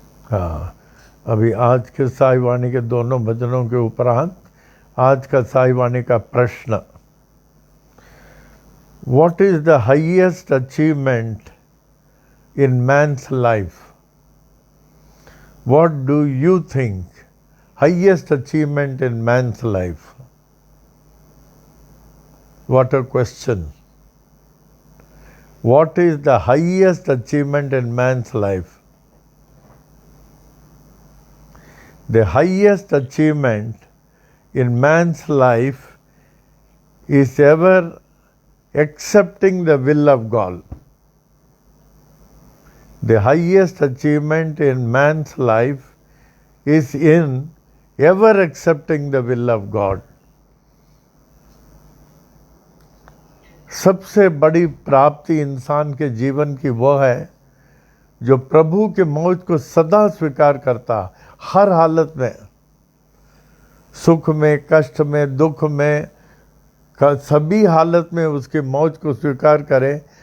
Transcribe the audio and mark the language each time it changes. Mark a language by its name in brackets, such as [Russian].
[Hindi] हाँ, अभी आज के साई वाणी के दोनों भजनों के उपरांत आज का साई वाणी का प्रश्न, [English] What is the highest achievement in man's life? What do you think highest achievement in man's life? What a question. What is the highest achievement in man's life? The highest achievement in man's life is ever accepting the will of God. The highest achievement in man's life is in ever accepting the will of God. [Hindi] सबसे बड़ी प्राप्ति इंसान के जीवन की वह है जो प्रभु के मौज को सदा स्वीकार करता, हर हालत में, सुख में, कष्ट में, दुख में, सभी हालत में उसकी मौज को स्वीकार करे।